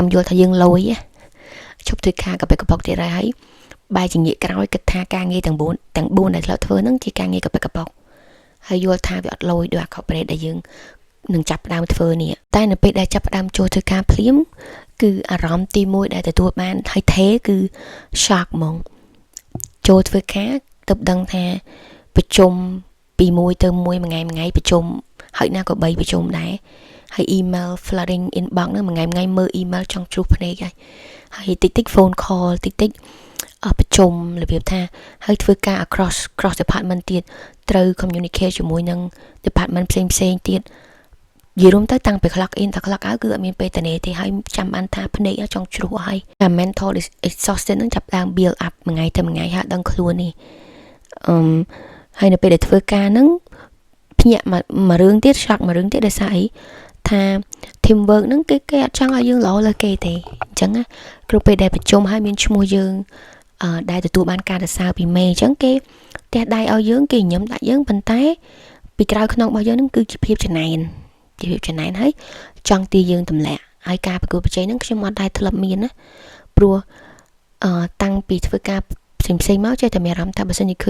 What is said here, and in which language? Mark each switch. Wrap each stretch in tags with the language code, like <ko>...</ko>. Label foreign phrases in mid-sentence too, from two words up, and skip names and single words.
<km>យល់ថាយើងលយឈប់ធ្វើការកបិកបកទៀតហើយបែរជាងាកក្រោយគិតថាការងារទាំង4ដែលធ្លាប់ធ្វើហ្នឹងជាការងារកបិកបកហើយយល់ថាវាអត់លយដូចអា corporate ដែលយើងនឹងចាប់ផ្ដើមធ្វើនេះតែនៅពេលដែលចាប់ផ្ដើមចូលធ្វើការភ្លាមគឺអារម្មណ៍ទី1ដែលទទួលបានហើយថេគឺ shock ហ្មងចូលធ្វើការទើបដឹងថាប្រជុំពី1ទៅ1ថ្ងៃប្រជុំ ហើយណាក៏3ប្រជុំដែរហើយ</km> <en>email flooding inbox</en> <km>ហ្នឹងមួយថ្ងៃមើល email ចង់ជ្រុះភ្នែកហើយតិច</km> <en>phone call</en> <km>តិចប្រជុំរបៀបថាហើយធ្វើការ</km> <en>cross department</en> <km>ទៀតត្រូវ communicate ជាមួយនឹង department ផ្សេងទៀតនិ យាយរួមទៅតាំងពី</km> <en>clock in</en> <km>ដល់</km> <en>clock out</en> <km>គឺអត់មានពេលតនេទេហើយចាំបានថាភ្នែកចង់ជ្រុះហើយតែ</km> <en>mental exhausted</en> <km>ហ្នឹងចាប់ដើម</km> <en>build up</en> <km>មួយថ្ងៃទៅមួយ ថ្ងៃហើយដឹងខ្លួននេះហើយនៅពេលដែលធ្វើការហ្នឹងភ្ញាក់មួយរឿងទៀត shock មួយរឿងទៀតដោយសារអីថា</km> <en>team work</en> <km>ហ្នឹង គេអត់ចង់ឲ្យយើងល្អលើគេទេអញ្ចឹងណាគ្រប់ពេលដែលប្រជុំហើយមានឈ្មោះយើងដែលទទួលបានការសរសើរពីមេអញ្ចឹងគេផ្ទះដៃឲ្យយើងគេញញឹមដាក់យើងប៉ុន្តែពីក្រៅខ្នងរបស់យើងហ្នឹងគឺជាភាពចំណែនហើយចង់ទីយើងទម្លាក់ហើយការប្រកួតប្រជែងហ្នឹងខ្ញុំអត់ដែរធ្លាប់មានណាព្រោះតាំងពីធ្វើការផ្សេងមកចេះតែមានអារម្មណ៍ថាបើសិនជាឃើញ</km>